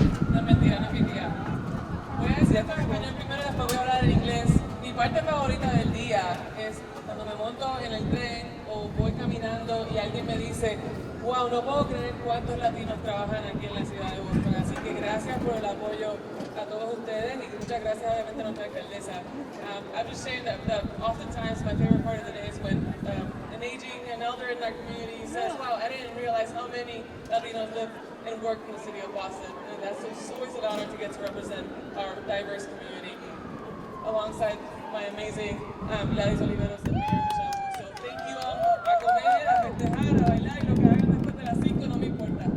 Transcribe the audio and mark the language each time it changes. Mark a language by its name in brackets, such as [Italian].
[Spanish] No es mentira, no es mi tía. Voy a decir esto en español primero y después voy a hablar en inglés. Mi parte favorita del día es cuando me monto en el tren o voy caminando y alguien me dice, wow, no puedo creer cuántos latinos trabajan aquí en la ciudad de Boston. Así que gracias por el apoyo a todos ustedes y muchas gracias obviamente a nuestra alcaldesa. [English] I'm just saying that oftentimes my favorite part of the day is when an elder in our community says, wow, I didn't realize how many Latinos live and work in the city of Boston. And that's just always an honor to get to represent our diverse community alongside my amazing Gladys Oliveros and Mayor Michelle Wu. So thank you all. [Spanish] A comer, a festejar, a bailar y lo que hagan después de las 5 no me importa.